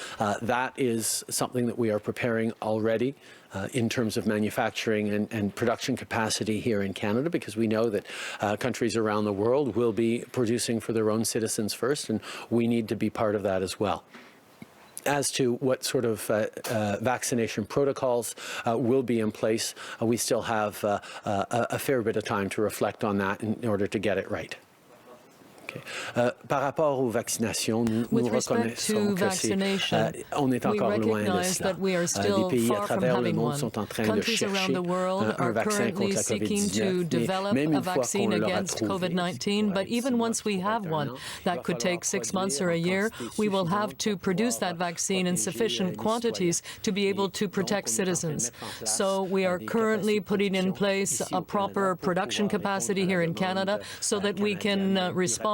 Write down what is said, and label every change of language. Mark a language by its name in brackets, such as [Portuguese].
[English] That is something that we are preparing already in terms of manufacturing and production capacity here in Canada, because we know that countries around the world will be producing for their own citizens first, and we need to be part of that as well. As to what sort of vaccination protocols will be in place, we still have a fair bit of time to reflect on that in order to get it right. [French] Par rapport aux vaccinations, nous reconnaissons que on est encore loin de cela. Des pays à travers le monde sont en train de chercher un vaccin contre la COVID-19. Même une fois qu'on l'aura trouvé, [English] but even once we have one, that could take 6 months or a year, we will have to produce that vaccine in sufficient quantities to be able to protect citizens. So we are currently putting in place a proper production capacity here in Canada so that we can respond